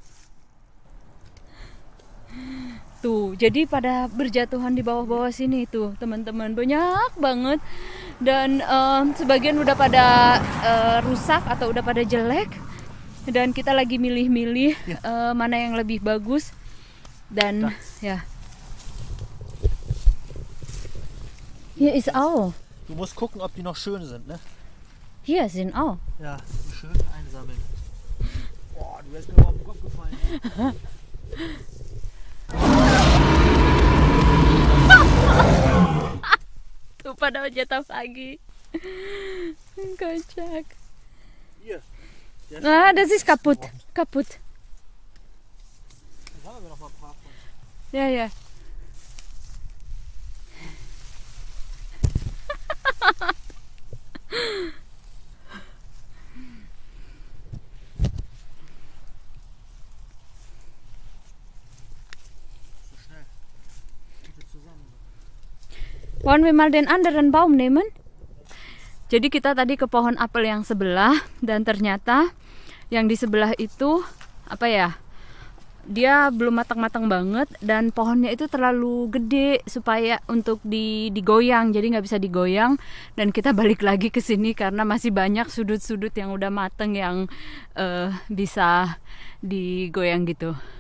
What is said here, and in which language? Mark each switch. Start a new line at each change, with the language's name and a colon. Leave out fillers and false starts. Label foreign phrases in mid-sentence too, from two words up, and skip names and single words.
Indonesian: Tuh, jadi pada berjatuhan di bawah-bawah sini tuh, teman-teman, banyak banget. Dan sebagian udah pada rusak atau udah pada jelek. Dan kita lagi milih-milih mana yang lebih bagus. Dan ya.
German: Hier ist auch. Du musst gucken, ob die noch schön sind, ne? Hier sind auch. Ja, schön. einsammeln. Boah, du wärst mir auf den Kopf gefallen.
Indonesian: Tuh pada jatuh lagi. Kocak.
German: Hier. Ah, das ist kaputt. Kaputt. Da haben wir noch mal ein paar von. Ja, ja. So schnell. Gute zusammen. Wollen wir mal den anderen Baum nehmen?
Indonesian: Jadi kita tadi ke pohon apel yang sebelah dan ternyata yang di sebelah itu apa ya? Dia belum matang-matang banget dan pohonnya itu terlalu gede supaya untuk digoyang, jadi nggak bisa digoyang. Dan kita balik lagi ke sini karena masih banyak sudut-sudut yang udah mateng yang bisa digoyang gitu.